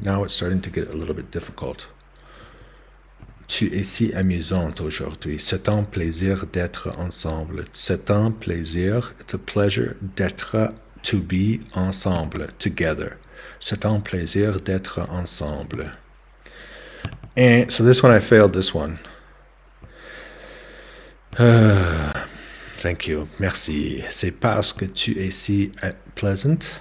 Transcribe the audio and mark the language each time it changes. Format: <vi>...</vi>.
<en>Now it's starting to get a little bit difficult.</en> <fr>Tu es si amusante aujourd'hui. C'est un plaisir d'être ensemble. C'est un plaisir,</fr> <en>it's a pleasure d'être, to be ensemble, together.</en> <fr>C'est un plaisir d'être ensemble.</fr> <en>And so this one, I failed this one. Thank you. Merci.</en> <fr>C'est parce que tu es si pleasant.</fr>